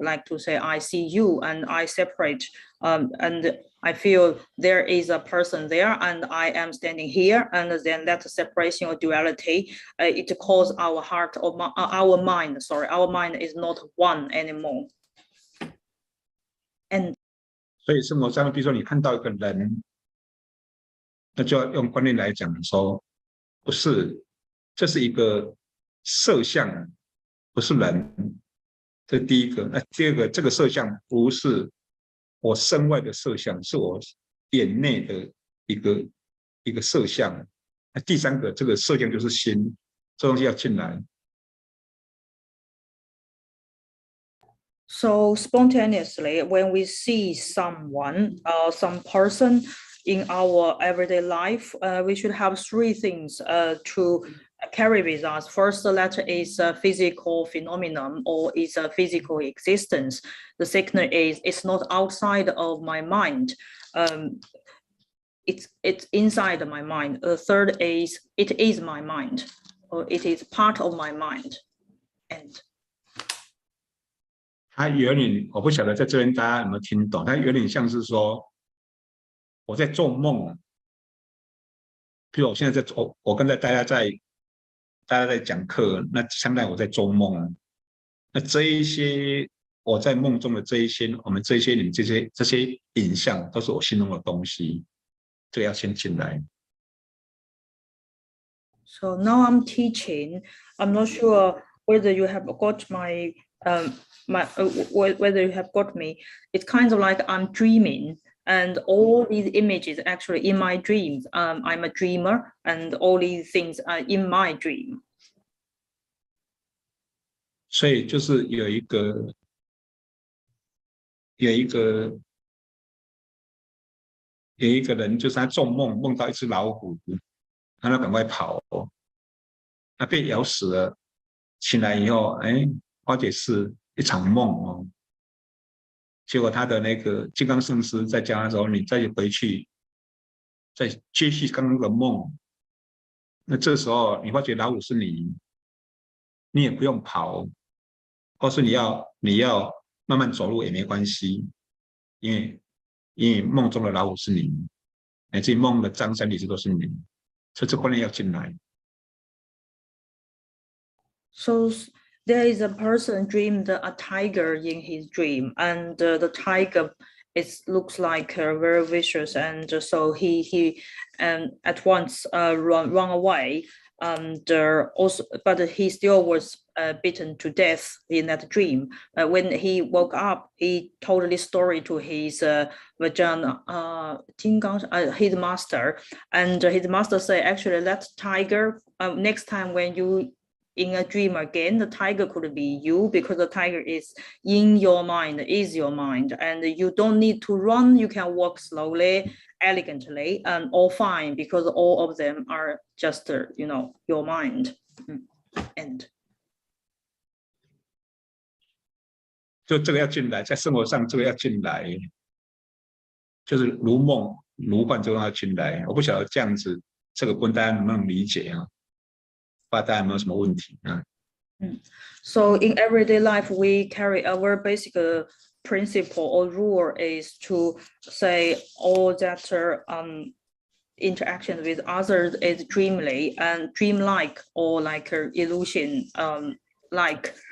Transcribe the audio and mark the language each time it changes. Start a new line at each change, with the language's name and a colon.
English: Like to say, I see you and I separate, and I feel there is a person there and I am standing here, and then that separation or duality, it causes our heart or our mind is not one anymore. And
Chinese: 所以生活上，比如说你看到一个人，那就要用观念来讲说，不是，这是一个色相，不是人。这第一个。那第二个，这个色相不是我身外的色相，是我眼内的一个色相。那第三个，这个色相就是心，这东西要进来。
English: So spontaneously, when we see someone, some person in our everyday life, we should have three things to carry with us. First, that is a physical phenomenon or is a physical existence. The second is it's not outside of my mind. It's inside my mind. The third is it is my mind, or it is part of my mind. And
Chinese: 它有点，我不晓得在这边大家有没有听懂，它有点像是说我在做梦。比如我现在在做，我跟大家在讲课，那相当于我在做梦。那这一些我在梦中的这一些，我们这些你这些影像，都是我心中的东西，这个要先进来。
English: So now I'm teaching. I'm not sure whether you have got my whether you have got me. It's kind of like I'm dreaming, and all these images actually in my dreams. I'm a dreamer, and all these things are in my dream.
Chinese: 所以就是有一个人，就是他做梦梦到一只老虎，让他赶快跑，他被咬死了。醒来以后，发觉是一场梦哦。结果他的那个金刚圣师在教他说：“你再回去在接续刚刚的梦。那这时候你发觉老虎是你，你也不用跑，或是你要慢慢走路也没关系，因为梦中的老虎是你，乃至于梦的张三李四都是你，所以这观念要进来。
English: So there is a person dreamed a tiger in his dream, and the tiger looks like very vicious, and so he at once run away, and also but he still was beaten to death in that dream. When he woke up, he told this story to his his master, and his master said, actually that tiger, next time when you in a dream again, the tiger could be you, because the tiger is in your mind, is your mind, and you don't need to run. You can walk slowly, elegantly, and all fine, because all of them are just your mind. And
Chinese: 就这个要进来，在生活上这个要进来，就是如梦如幻，这个要进来。我不晓得这样子，这个问大家能不能理解啊？不知道大家有没有什么问题啊？
English: So in everyday life, we carry our basic principle or rule is to say all that interaction with others is dreamly and dreamlike, or like illusion like.